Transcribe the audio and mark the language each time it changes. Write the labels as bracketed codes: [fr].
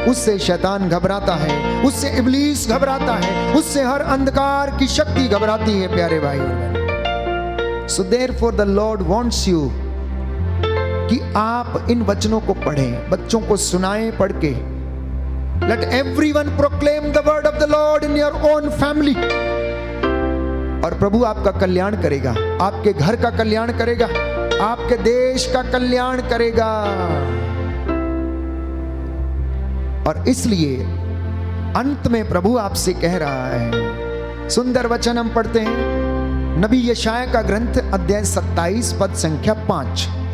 [hi] उससे शैतान घबराता है, उससे इब्लीस घबराता है, उससे हर अंधकार की शक्ति घबराती है प्यारे भाई और बहन। [en] So therefore the Lord wants you [hi] कि आप इन वचनों को पढ़ें, बच्चों को सुनाएं पढ़ के। [en] Let everyone proclaim the word of the Lord in your own family। [hi] और प्रभु आपका कल्याण करेगा, आपके घर का कल्याण करेगा, आपके देश का कल्याण करेगा। और इसलिए अंत में प्रभु आपसे कह रहा है, सुंदर वचन हम पढ़ते हैं नबी यशाया का ग्रंथ अध्याय 27 पद संख्या 5।